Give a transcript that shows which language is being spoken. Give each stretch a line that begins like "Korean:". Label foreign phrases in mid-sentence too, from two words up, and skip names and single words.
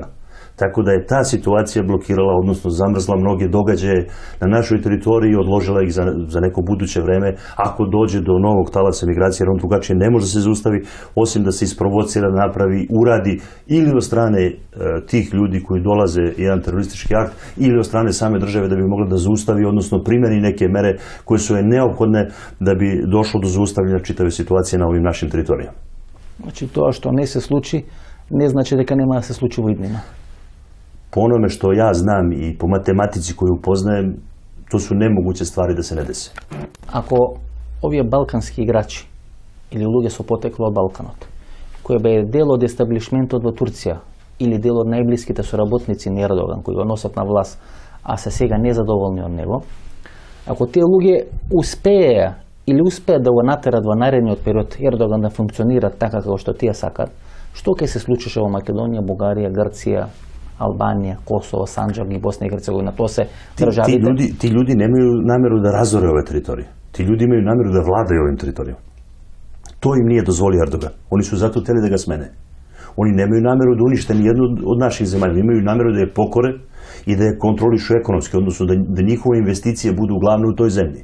Serbian: Tako da je ta situacija blokirala, odnosno zamrzla mnoge događaje na našoj teritoriji i odložila ih za neko buduće vreme ako dođe do novog talasa migracije, jer on drugačije ne može da se zaustavi, osim da se isprovocira, napravi, uradi ili od strane tih ljudi koji dolaze jedan teroristički akt ili od strane same države da bi mogla da zaustavi, odnosno primeni neke mere koje su neophodne da bi došlo do zaustavljanja čitave situacije na ovim našim teritorijama.
Macedonian: Значи то што не се случи, не значи дека нема да се случи во иднина.
Serbian: Po onome što ja znam i po matematici koju poznajem, to su nemoguće stvari da se ne dese.
Macedonian: Ако овие балкански играчи или луѓе со потекло од Балканот, кои бе дел од естаблишментот во Турција или дел од најблиските соработници на Ердоган, кои го носат на власт, а се сега незадоволни од него, ако тие луѓе успееја или успеат да го натерат во наредниот период Ердоган да функционира така како што тие сакат, што ќе се случише во Македонија, Бугарија, Грција, Албанија, Косово, Санџак и Босна и Херцеговина, то се државите.
Serbian: Ti ljudi nemaju nameru da razore ove teritorije. Ti ljudi imaju nameru da vladaju ovim teritorijom. To im nije dozvolio Erdogan. Oni su zato hteli da ga smene. Oni nemaju nameru da unište ni jednu od naših zemalja. Imaju nameru da je pokore i da je kontrolišu ekonomski, odnosno da njihove investicije budu uglavnom u toj zemlji.